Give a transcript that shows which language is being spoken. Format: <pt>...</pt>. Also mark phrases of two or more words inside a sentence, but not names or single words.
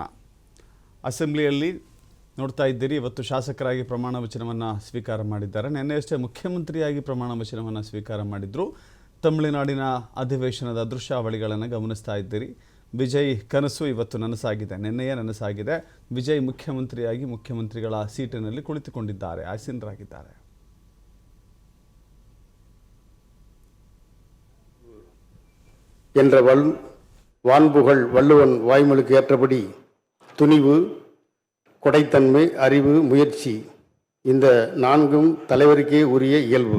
<kn>ಅಸೆಂಬ್ಲಿಯಲ್ಲಿ ನೋಡ್ತಾ ಇದ್ದೀರಿ, ಇವತ್ತು ಶಾಸಕರಾಗಿ ಪ್ರಮಾಣ ವಚನವನ್ನು ಸ್ವೀಕಾರ ಮಾಡಿದ್ದಾರೆ. ನಿನ್ನೆಯಷ್ಟೇ ಮುಖ್ಯಮಂತ್ರಿಯಾಗಿ ಪ್ರಮಾಣ ವಚನವನ್ನು ಸ್ವೀಕಾರ ಮಾಡಿದ್ರು. ತಮಿಳುನಾಡಿನ ಅಧಿವೇಶನದ ದೃಶ್ಯಾವಳಿಗಳನ್ನು ಗಮನಿಸ್ತಾ ಇದ್ದೀರಿ. ವಿಜಯ್ ಕನಸು ಇವತ್ತು ನನಸಾಗಿದೆ, ನಿನ್ನೆಯೇ ನನಸಾಗಿದೆ. ವಿಜಯ್ ಮುಖ್ಯಮಂತ್ರಿಯಾಗಿ ಮುಖ್ಯಮಂತ್ರಿಗಳ ಸೀಟಿನಲ್ಲಿ ಕುಳಿತುಕೊಂಡಿದ್ದಾರೆ, ಆಸೀನರಾಗಿದ್ದಾರೆ.</kn> <ta>என்ற வான்புகழ் வள்ளுவன் வாய்மொழிக்கு ஏற்றபடி துணிவு, கொடைத்தன்மை, அறிவு, முயற்சி இந்த நான்கும் தலைவருக்கே உரிய இயல்பு.</ta>